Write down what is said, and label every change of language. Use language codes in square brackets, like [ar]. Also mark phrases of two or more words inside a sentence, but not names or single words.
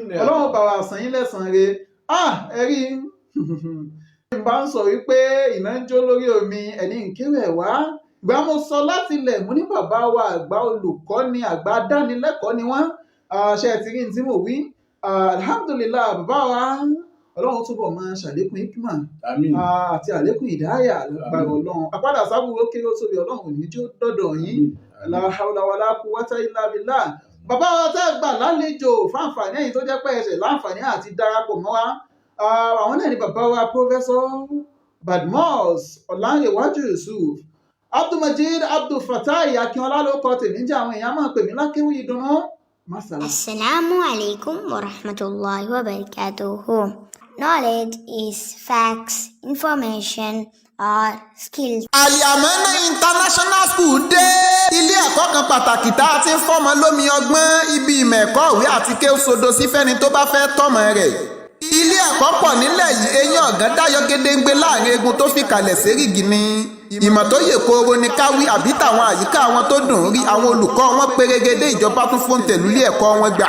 [yo] ọlọ́run bá wa sàn yín lẹ́sàn-án rẹ̀ ẹ̀rí bá ń sọ wípé iná ń jó lórí omi ẹni nkéré wá ìgbà mo sọ láti ilẹ̀ mo ní bàbá wa àgbà olùkọ́ ni àgbà dánilẹ́kọ̀ọ́ ni wọ́n ṣe ti rí ní tí mo wí alhamdulillah bàbá wa ọlọ́run túbọ̀ máa ṣàlékún hikma àti àlékún ìdáyà lágbára ọlọ́run àpádà sábúrò kéré ó tóbi ọlọ́run ò ní jó dọ́dọ̀ yín [ar] لا حول ولا قوة إلا بالله. [yo] bàbá wa tẹ́ gbà lálejò fáǹfààní ẹ̀yin tó jẹ́ pé ẹsẹ̀ láǹfààní àti darapọ̀ mọ́ wa àwọn náà ni bàbá wa Professor Badmus Ọlánrewájú Yusuf Abdulmajid Abdulfatai Akínọlá ló kọ tèmi jẹ́ àwọn èèyàn máa pè mí lákéwì ìdùnnú. [ar] السلام عليكم ورحمة الله وبركاته. [en] Knowledge is facts, information, or skills. [yo] Al-Yamana International School dé. Ilé ẹ̀kọ́ kan pàtàkì tá a ti ń fọ́mọ lómi ọgbọ́n ibi ìmọ̀ ẹ̀kọ́ ìwé àti kéwú sodo sí fẹ́ni tó bá fẹ́ tọ́mọ rẹ̀. Ilé ẹ̀kọ́ pọ̀ nílẹ̀ yìí eyín ọ̀gán dáyọ̀ gédéǹgbé láàrin egun tó fi kalẹ̀ sérígi ni. Ìmọ̀ tó yè kooro ni káwí àbí tàwọn àyíká wọn tó dùn rí àwọn olùkọ́ wọn pérégedé ìjọba tún fún tẹ̀lúlé ẹ̀kọ́ wọn gbà.